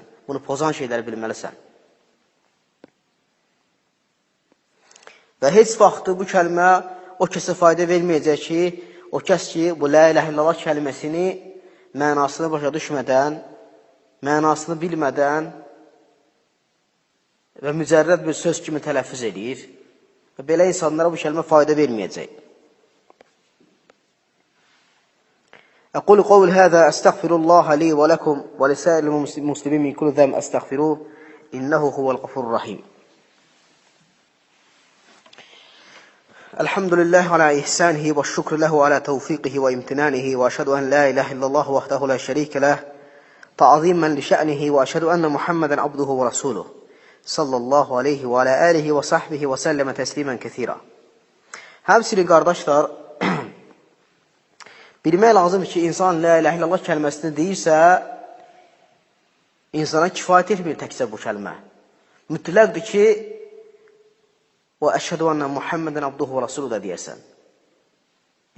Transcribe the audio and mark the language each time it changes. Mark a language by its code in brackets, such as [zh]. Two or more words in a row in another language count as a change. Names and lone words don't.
[az] Bunu pozan şeyləri bilməlisən. Və heç vaxtı bu kəlmə o kəsə fayda verməyəcək ki, o kəs ki, bu [ar] لا إله إلا الله [az] kəlməsini mənasını başa düşmədən, mənasını bilmədən və mücərrəd bir söz kimi tələffüz edir. Və belə insanlara bu kəlmə fayda verməyəcək. [ar] أقول قول هذا أستغفر الله لي ولكم ولسائر المسلمين من كل ذنب أستغفروه إنه هو الغفور الرحيم. الحمد لله على إحسانه والشكر له على توفيقه وامتنانه وأشهد أن لا إله إلا الله وحده لا شريك له تعظيما لشأنه وأشهد أن محمدا عبده ورسوله صلى الله عليه وعلى آله وصحبه وسلم تسليما كثيرا. [az] Həmçinin qardaşlar, bilmək lazımdır ki, insan [ar] لا إله إلا الله [az] kəlməsini deyirsə, insana kifayət etmir təkcə bu kəlmə. Mütləqdir ki, [ar] وأشهد أن محمدا عبده ورسوله [az] da deyəsən.